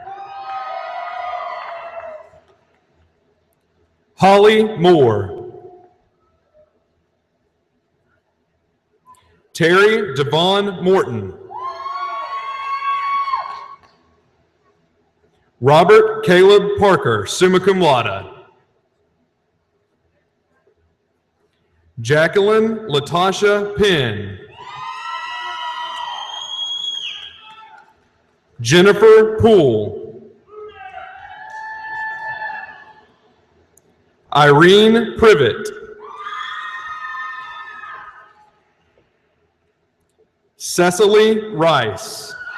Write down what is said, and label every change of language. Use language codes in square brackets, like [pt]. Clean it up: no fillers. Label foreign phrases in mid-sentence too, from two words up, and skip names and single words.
[en] Holly Moore. Terry Devon Morton. Robert Caleb Parker, [la] summa cum laude. [en] Jacqueline Latasha Penn. Jennifer Poole. Irene Privet. Cecily Rice.